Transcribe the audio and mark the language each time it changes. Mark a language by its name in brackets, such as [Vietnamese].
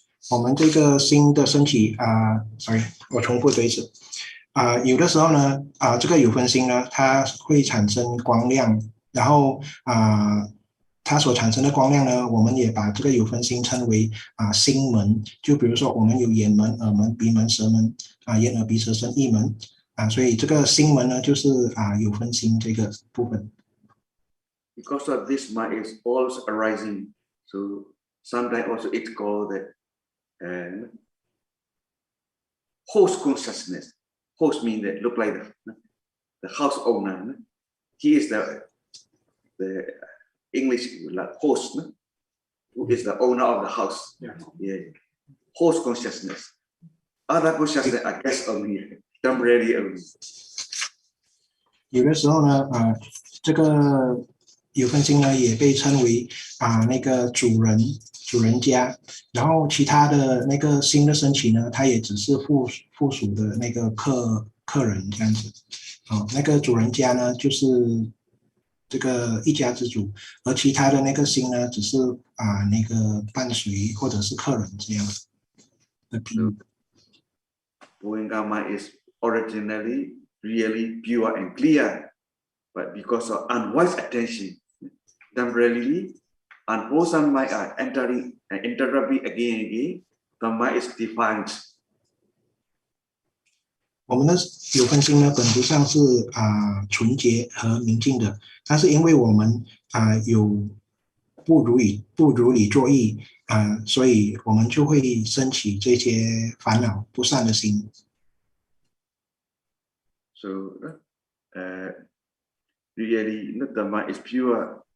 [Chinese] 我们这个心的升起sorry， 我重复这一次有的时候呢这个有分心呢，它会产生光亮，然后它所产生的光亮呢，我们也把这个有分心称为心门。就比如说，我们有眼门、耳门、鼻门、舌门眼耳鼻舌身意门所以这个心門呢，就是有分心这个部分。 [English] Because of this mind is always arising, so sometimes also it's called the host consciousness. Host means that look like the house owner. He is the English like host, who is the owner of the house. Yeah. Host consciousness. Other consciousness are guest only, temporary only. [Chinese] 有的时候呢这个有分心呢也被称为那个主人家，然后其他的那个新的升起呢，它也只是附属的那个客人这样子那个主人家呢就是这个一家之主，而其他的那个心呢只是那个伴随或者是客人这样的比喻。 [English] Govinda is originally really pure and clear, but because of unwise attention, temporarily unwholesome mind are entering and interrupting again and again, the mind is defined. [Chinese] 我们的有分心呢，本质上是纯洁和明净的，但是因为我们有不如理作意所以我们就会升起这些烦恼不善的心。 [English] So really, the mind is pure.